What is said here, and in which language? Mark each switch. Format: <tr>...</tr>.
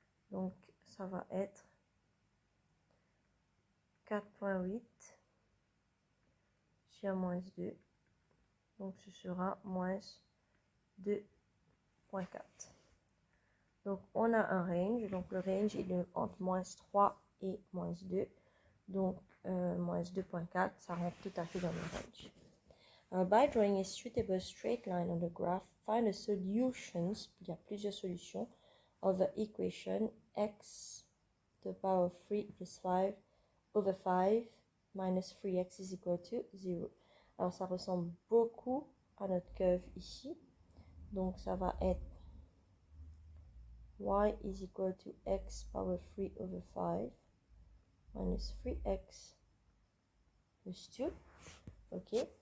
<fr>Donc ça va être 4.8 sur moins 2. Donc ce sera moins 2.4. Donc on a un range. Donc le range est entre moins 3 et moins 2. Donc moins 2.4, ça rentre tout à fait dans le range.</fr> <en>By drawing a suitable straight line on the graph, find the solutions,</en> <fr>il y a plusieurs solutions,</fr> <en>of the equation x to the power of 3 plus 5 over 5 minus 3x is equal to 0.</en> <fr>Alors ça ressemble beaucoup à notre curve ici. Donc ça va être</fr> <en>y is equal to x power 3 over 5 minus 3x plus 2.</en> <fr>Ok.</fr>